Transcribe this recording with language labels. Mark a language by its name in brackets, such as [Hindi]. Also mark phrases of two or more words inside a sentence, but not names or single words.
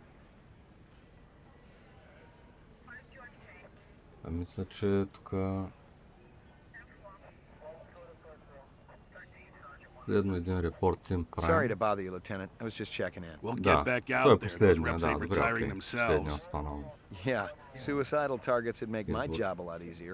[Bulgarian] Мисля, че тук следно един репорт им правим. [English] Sorry to bother you, Lieutenant. I was just checking in. We'll [Bulgarian] Да, [English] get back [Bulgarian] той е [English] out there. Those [Bulgarian] последния, [English] reps [Bulgarian] да, [English] ain't [Bulgarian] добре, [English] retiring [Bulgarian] окей. Последния [English] themselves. [Bulgarian] останал. [English] Yeah, suicidal targets would make my Yes, job a lot easier.